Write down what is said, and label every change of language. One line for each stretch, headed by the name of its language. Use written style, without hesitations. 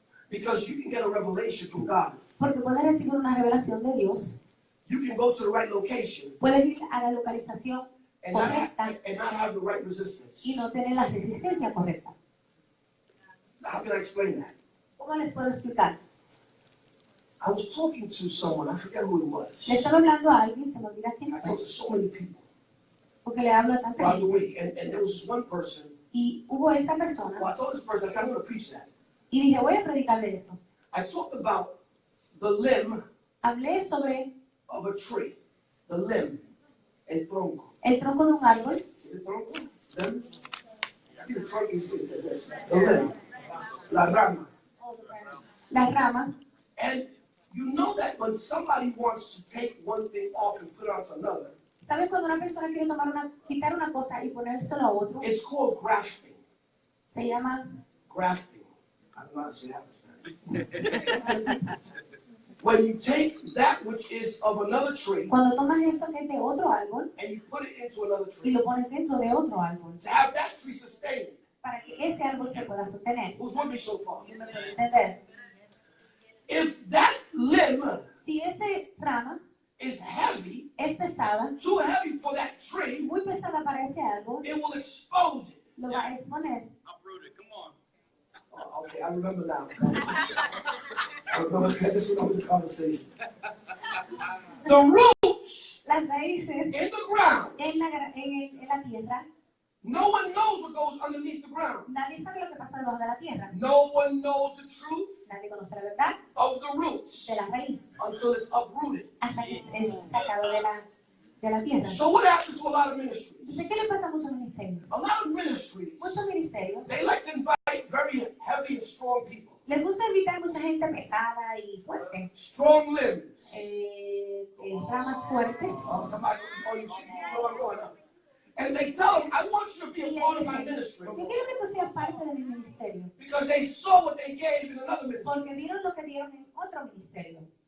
English: because you can get a revelation from God.
Spanish: Porque puedes recibir una revelación de Dios.
English: You can go to the right location
Spanish: Puedes ir a la localización
English: and
Spanish: correcta
English: not have the right resistance.
Spanish: y no tener la resistencia correcta.
English: How can I explain that?
Spanish: ¿Cómo les puedo explicar?
English: I was talking to someone, I forget who it was.
Spanish: Le estaba hablando a alguien, se me olvida quién
English: I
Spanish: fue,
English: talked to so many people
Spanish: porque le hablo a tanta
English: throughout the
Spanish: gente.
English: week, and there was this one person.
Spanish: Y hubo esta persona,
English: Well, I told this person, I said, I'm going to preach that.
Spanish: y dije, voy a predicarle esto.
English: I talked about the limb
Spanish: Hablé sobre
English: of a tree, the limb,
Spanish: el tronco. el tronco de un árbol, ¿El tronco? Limb?
English: I think the trunk is the limb,
Spanish: la rama. la rama,
English: And you know that when somebody wants to take one thing off and put it onto another,
Spanish: ¿sabes cuando una persona quiere quitar una cosa y ponérselo a otro?
English: it's called grafting.
Spanish: Se llama
English: Grafting. I don't know how to say that in Spanish. When you take that which is of another tree
Spanish: cuando tomas eso que es de otro árbol
English: and you put it into another
Spanish: y
English: tree,
Spanish: lo pones dentro de otro árbol,
English: to have that tree sustained.
Spanish: para que ese árbol se pueda sostener.
English: Who's with me so far?
Spanish: ¿Me puede entender?
English: If that limb
Spanish: Si esa rama
English: is heavy,
Spanish: es pesada,
English: too heavy for that tree,
Spanish: muy pesada para ese árbol,
English: it will expose it.
Spanish: lo va a exponer.
English: Uprooted. Come on. Oh, okay, I remember now. I just remember the conversation. The roots
Spanish: Las raíces
English: in the ground,
Spanish: en la tierra,
English: no one knows what goes underneath the ground.
Spanish: nadie sabe lo que pasa debajo de la tierra.
English: No one knows the truth
Spanish: Nadie conoce la verdad
English: of the roots
Spanish: de la raíz
English: until it's uprooted.
Spanish: hasta que es sacado de la tierra.
English: So what happens to a lot of ministries?
Spanish: Entonces, ¿qué le pasa a muchos ministerios?
English: A lot of ministries,
Spanish: Muchos ministerios
English: they like to invite very heavy and strong people.
Spanish: les gusta invitar a mucha gente pesada y fuerte,
English: Strong limbs.
Spanish: ramas fuertes.
English: Somebody, you know I'm going up. And they tell them, I want you to be
Spanish: Y
English: a
Spanish: le
English: part of my
Spanish: dicen,
English: ministry.
Spanish: yo quiero que tú seas parte de mi ministerio,
English: Because they saw what they gave in another ministry.
Spanish: porque vieron lo que dieron en otro ministerio.